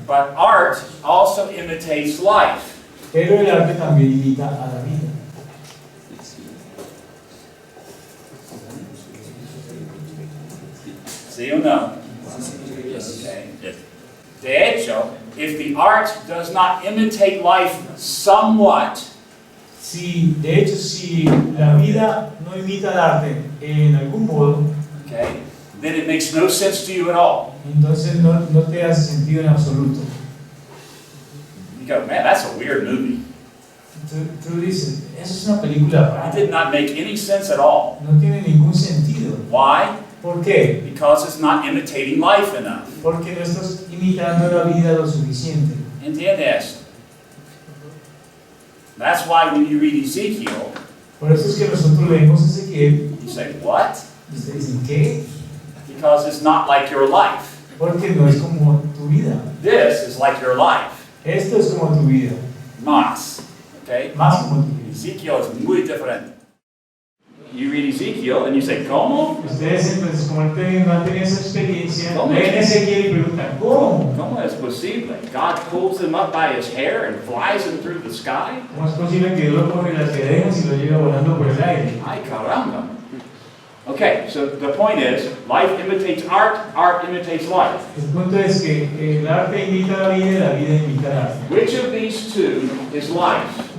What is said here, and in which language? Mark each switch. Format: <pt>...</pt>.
<en>but art also imitates life.</en> <es>pero el arte también imita a la vida.</es> <en>See or no? Okay.</en> <es>De hecho,</es> <en>if the art does not imitate life somewhat,</en> <es>Si la vida no imita el arte en algún modo,</es> <en>okay, then it makes no sense to you at all.</en> <es>entonces no te hace sentido en absoluto.</es> <en>You go, man, that's a weird movie.</en> <es>Tú dices, eso es una película</es> <en>It</en> <es>rara,</es> <en>did not make any sense at all.</en> <es>no tiene ningún sentido.</es> <en>Why?</en> <es>¿Por qué?</es> <en>Because it's not imitating life enough.</en> <es>Porque no estás imitando la vida lo suficiente. ¿Entiendes?</es> <en>That's why when you read Ezekiel,</en> <es>Por eso es que nosotros leemos Ezequiel</es> <en>you say, what?</en> <es>y ustedes dicen, ¿qué?</es> <en>Because it's not like your life.</en> <es>Porque no es como tu vida.</es> <en>This is like your life.</en> <es>Esto es como tu vida. más. Okay? más que multiplica. Ezekiel es muy diferente.</es> <en>You read Ezekiel and you say,</en> <es>¿cómo? Ustedes entonces, como no han tenido esa experiencia, ¿Cómo? leen Ezequiel y preguntan, ¿cómo? ¿Cómo es posible?</es> <en>God pulls him up by his hair and flies him through the sky?</en> <es>¿Cómo es posible que Dios lo coge las cadenas y lo lleva volando por el aire?</es> <en>Ay, caramba. Okay, so the point is, life imitates art, art imitates life.</en> <es>El punto es que el arte imita a la vida y la vida imita al arte.</es> <en>Which of these two is life?</en>